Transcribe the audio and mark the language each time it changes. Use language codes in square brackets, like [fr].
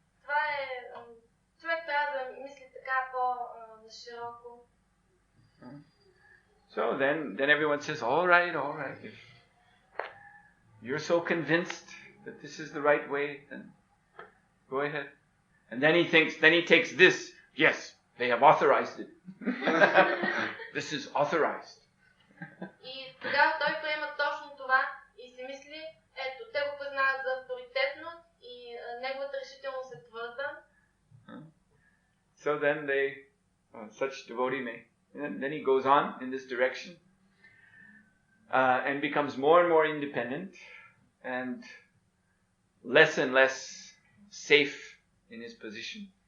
[bg] Това е, човек трябва да мисли така по-широко. [en] So then everyone says, all right. If you're so convinced that this is the right way, then go ahead. And then he takes this. Yes, they have authorized it. This is authorized. [bg] И тогава той приема точно това и си мисли, ето, те го признават за авторитетно и неговата решителност е твърда. [en] So then such devotee may, and then he goes on in this direction and becomes more and more independent and less safe in his position.